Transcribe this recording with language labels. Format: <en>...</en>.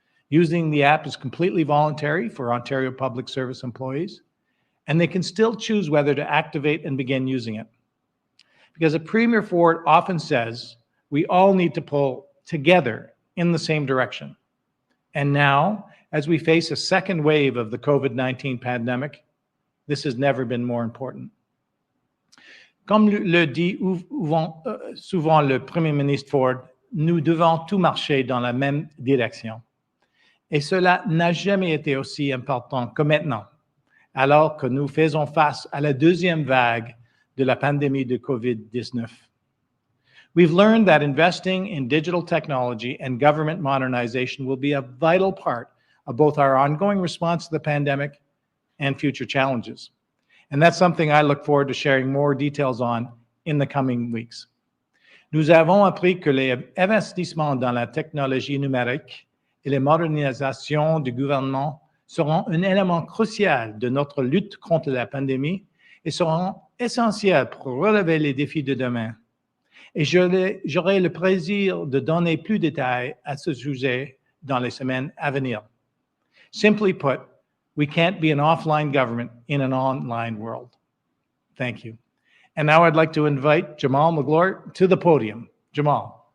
<en>Using the app is completely voluntary for Ontario public service employees, and they can still choose whether to activate and begin using it. Because as Premier Ford often says, we all need to pull together in the same direction. And now, as we face a second wave of the COVID-19 pandemic, this has never been more important.</en> <fr>Comme le dit souvent le Premier ministre Ford, nous devons tous marcher dans la même direction. Et cela n'a jamais été aussi important que maintenant, alors que nous faisons face à la deuxième vague de la pandémie de COVID-19.</fr> <en>We've learned that investing in digital technology and government modernization will be a vital part of both our ongoing response to the pandemic and future challenges. And that's something I look forward to sharing more details on in the coming weeks.</en> <fr>Nous avons appris que les investissements dans la technologie numérique et les modernisations du gouvernement seront un élément crucial de notre lutte contre la pandémie et seront essentiels pour relever les défis de demain. Et j'aurai le plaisir de donner plus de détails à ce sujet dans les semaines à venir.</fr> <en>Simply put, we can't be an offline government in an online world. Thank you. And now I'd like to invite Jamal McGlure to the podium. Jamal.</en>